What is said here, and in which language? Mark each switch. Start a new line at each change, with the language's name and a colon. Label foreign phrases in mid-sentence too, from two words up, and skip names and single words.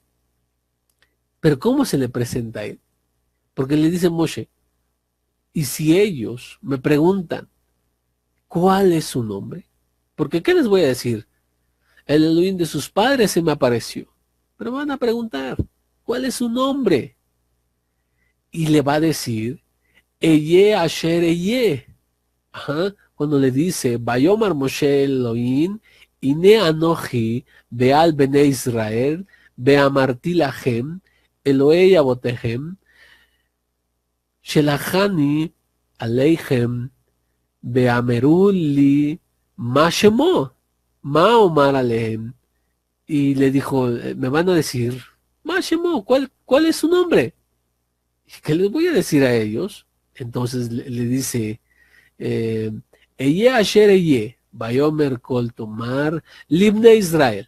Spanish: Pero ¿cómo se le presenta a él? Porque le dice Moshe, y si ellos me preguntan ¿cuál es su nombre? Porque ¿qué les voy a decir? El Elohim de sus padres se me apareció. Pero van a preguntar, ¿cuál es su nombre? Y le va a decir,
Hebrew: אהיה אשר אהיה.
Spanish: Cuando le dice,
Hebrew: ויאמר משה אלהים, הנה אנכי, בא אל בני ישראל, ואמרתי להם, אלהי אבותיכם, שלחני אליכם, ואמרו לי, מה אמר אלהם.
Spanish: Y le dijo, me van a decir,
Hebrew: מה שמו,
Spanish: ¿cuál es su nombre? ¿Qué les voy a decir a ellos? Entonces le dice,
Hebrew: אהיה אשר אהיה, ויאמר כה תאמר, לבני ישראל.